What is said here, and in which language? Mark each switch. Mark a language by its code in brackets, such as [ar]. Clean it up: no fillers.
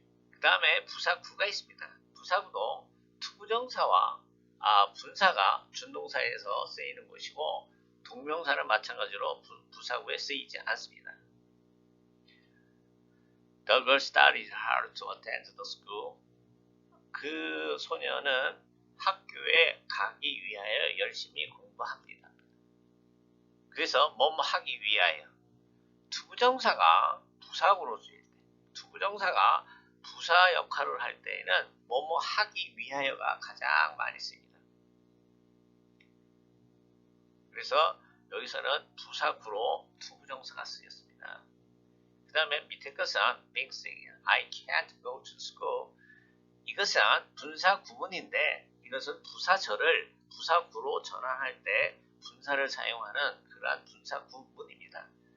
[ko] 그 다음에 부사구가 있습니다. 부사구도 투부정사와 분사가 준동사에서 쓰이는 것이고 동명사는 마찬가지로 부사구에 쓰이지 않습니다. [en] The girl studied hard to attend the school. [ko] 그 소녀는 학교에 가기 위하여 열심히 공부합니다. 그래서 뭐뭐 하기 위하여. 투부정사가 부사구로 쓰일 때, 투부정사가 부사 역할을 할 때에는 뭐뭐 하기 위하여가 가장 많이 쓰입니다. 그래서 여기서는 부사구로 투부정사가 쓰였습니다. 그 다음에 밑에 것은 [en] being sick, I can't go to school. [ko] 이것은 분사 구문인데 이것은 부사절을 부사구로 전환할 때 분사를 사용하는 그러한 분사 구문입니다.